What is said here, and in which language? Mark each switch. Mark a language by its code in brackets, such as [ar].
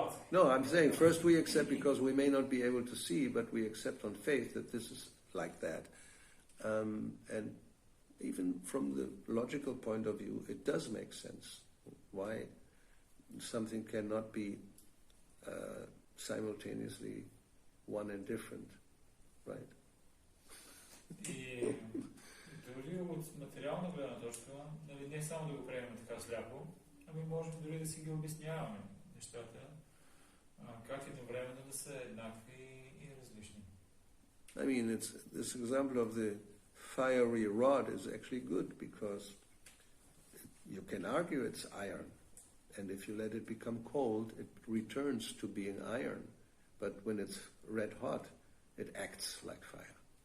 [en] No, I'm saying first we accept because we may not be able to see, but we accept on faith that this is like that. And even from the logical point of view, it does make sense why something cannot be simultaneously one and different, right? [bg] И дори от материална гледна точка, нали, не само да го приемем така сляпо, ами можем дори да си ги обясняваме нещата, как едновременно да са еднакви и различни. [en] I mean, this example of the fiery rod is actually good because you can argue it's iron, and if you let it become cold, it returns to being iron. But when it's red hot, it acts like fire.